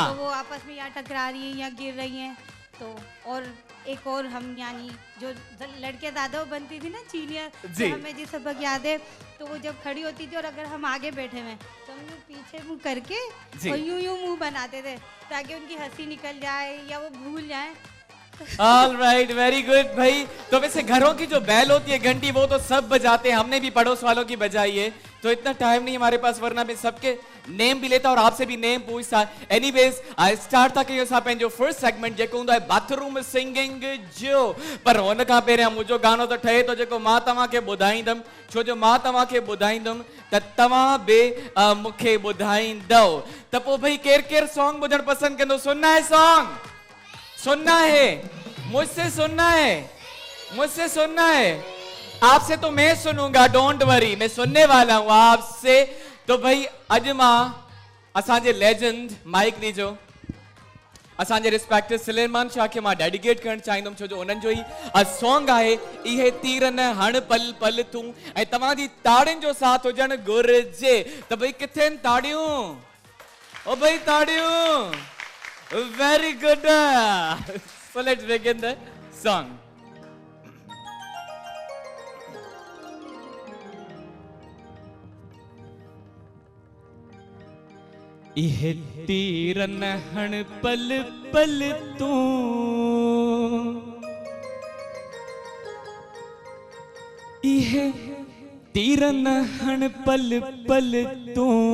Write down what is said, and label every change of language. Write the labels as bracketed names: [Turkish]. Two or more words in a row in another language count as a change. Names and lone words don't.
[Urdu] تو وہ آپس میں یا ٹکرا رہی ہیں یا گر رہی ہیں۔ تو اور ایک اور ہم یعنی جو لڑکیاں زیادہ بنتی تھی نا سینئر، تو ہمیں جس سبق یاد ہے، تو وہ جب کھڑی ہوتی تھی اور اگر ہم آگے بیٹھے ہوئے تو ہم پیچھے منہ کرکے اور یوں منہ بناتے تھے تاکہ ان کی ہنسی نکل جائے یا وہ بھول جائے. [English] All right, very good भाई। [Urdu] تو ویسے گھروں کی جو بیل ہوتی ہے گھنٹی، وہ تو سب بجاتے ہیں، ہم نے بھی پڑوس والوں کی بجائی ہے. تو اتنا ٹائم نہیں ہمارے پاس، ورنہ میں سب کے نیم بھی لیتا اور آپ سے بھی نیم پوچھتا. [English] Anyways, I start [Sindhi] था कयूं असां पंहिंजो [English] first segment [Sindhi] जेको हूंदो आहे [English] bathroom singing [Sindhi] जो। पर हुन खां पहिरियां मुंहिंजो गानो त ठहे थो जेको मां तव्हांखे ॿुधाईंदुमि, छो जो मां तव्हांखे ॿुधाईंदुमि त तव्हां बि मूंखे ॿुधाईंदव। त पोइ भाई केरु केरु सॉन्ग ॿुधणु पसंदि कंदो? [Urdu] سننا ہے سانگ؟ سننا ہے? مجھ سے سننا ہے، مجھ سے سننا ہے۔ آپ سے تو میں سنوں گا, [English] don't worry, [Urdu] میں سننے والا ہوں آپ سے. [Sindhi] तो भाई अजमा असांजे लेजेंड माइक लीजो, असांजे रिस्पेक्टेड सलेमान शाह के मां डेडिकेट करण चाहींदुमि, छो जो उन्हनि जो ही सॉन्ग आहे इहे तीर न हण पल पल तूं। ऐं तव्हां जी ताड़ियुनि जो साथ हुजणु घुरिजे। त भई किथे आहिनि ताड़ियूं? ओ भाई ताड़ियूं, [English] Very good. So let's begin the song. [Sindhi] इहे तीर न हण पल पल तूं, इहे तीर न हण पल पल तूं,